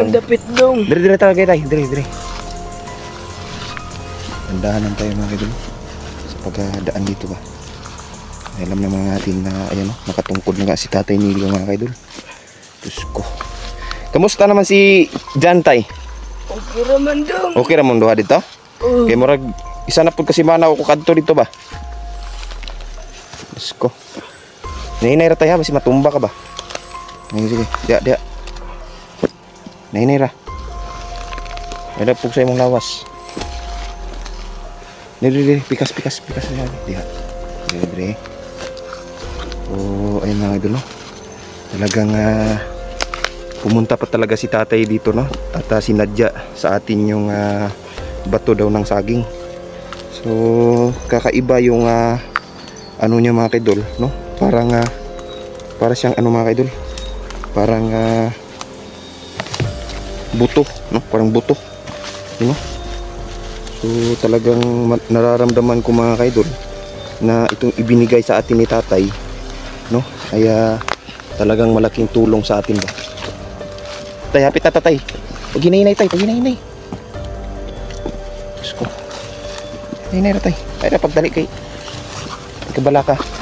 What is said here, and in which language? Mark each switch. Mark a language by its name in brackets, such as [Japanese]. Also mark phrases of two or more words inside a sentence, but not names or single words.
[Cebuano] Mandapit dong. Dire talaga tay. Dire. [Filipino] Dahan lang tayo mga kaidol sa pagdaan dito ba. Alam naman natin na ayan, no? Nakatungkod na nga si Tatay Nilo mga kaidol. Diyos ko. Kamusta naman si Jan, tay? [Cebuano] Okay raman dong. Okay ramon duha dito? Kay murag isa na pud kasi manaw ko kadto dito ba. Diyos ko. Nahinay ra tay ha, basi matumba ka ba? Sige. Dia. Nahinay ra. Ada pug sa imong lawas. Dire, pikas yan. Dire. Oh, [Filipino] ayun mga idol, no? Talagang pumunta pa talaga si tatay dito, no? At sinadya sa atin yung bato daw ng saging. So kakaiba yung ano niya mga idol, no? Parang para siyang ano mga idol, parang buto, no? Parang buto, [English] you know? [Filipino] So talagang nararamdaman ko mga kaidol na itong ibinigay sa atin ni tatay, no? Ay talagang malaking tulong sa atin ba. [Cebuano] Tay, hapit na tatay. Pag hinahinay tay, pag hinahinay. Diyos ko. Ay, naira tay. Ay, na pagdali kay. Kabala ka.